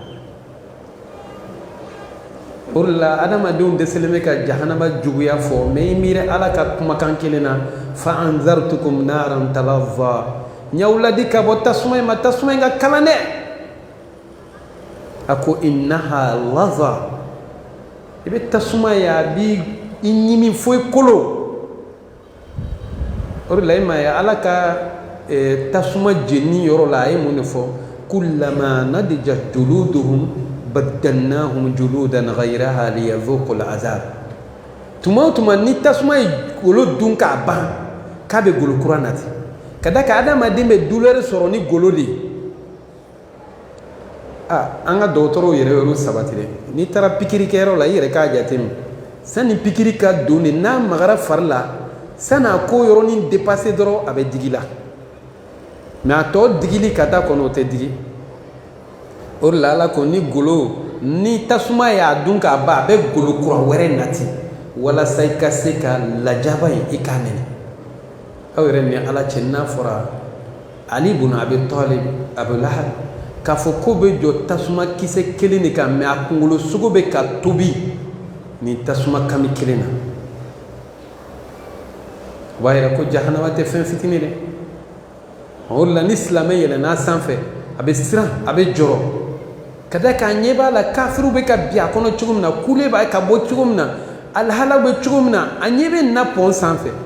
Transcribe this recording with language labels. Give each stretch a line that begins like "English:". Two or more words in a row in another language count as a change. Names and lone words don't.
Bambara: o de la adamadenw dɛsɛlen bɛ ka jahanama juguya fɔ mais i miiri ala ka kumakan kelen na
Arabic: فأنذرتكم نارا تلظى
Bambara: ɲaw ladi ka bɔ tasuma in ma tasuma in ka kalan dɛ a ko
Arabic: إنها لظى
Bambara: i bɛ tasuma ye a b'i ɲimi fo i kolo o de la i ma ye ala ka tasuma jeni yɔrɔ la a ye mun de fɔ
Arabic: كلما نضجت جلودهم بدلناهم جلودا غيرها ليذوقوا العذاب
Bambara: tuma o tuma ni tasuma ye golo dun k'a ban k'a bɛ golo kura nati ka da kan adamaden bɛ douleur sɔrɔ ni golo de ye an ka dɔgɔtɔrɔw yɛrɛ y'olu sabati dɛ n'i taara pikiri kɛyɔrɔ la i yɛrɛ k'a jateminɛ sani pikiri ka don de n'a magara fari la sani a ko yɔrɔnin dépassé dɔrɔn a bɛ digi la mais a tɔ digili ka taa kɔnɔ o tɛ digi o de la ala ko ni golo ni tasuma y'a dun k'a ban a bɛ golo kura wɛrɛ nati walasa i ka se ka lajaba in i k'a nɛnɛ aw yɛrɛ ni ala cɛ n'a fɔra ali ibn abi talib abu lahab k'a fɔ ko bɛ jɔ tasuma kisɛ kelen de kan mais a kunkolo sogo bɛ ka tobi ni tasuma kami kelen na o b'a yira ko jahanama tɛ fɛn fitinin dɛ o de la ni silamɛ yɛlɛnna sanfɛ a bɛ siran a bɛ jɔrɔ ka da k'a ɲɛ b'a la kafiriw bɛ ka bin a kɔnɔ cogo min na kule b'a ka bɔ cogo min na alihala bɛ cogo min na a ɲɛ bɛ na pɔn sanfɛ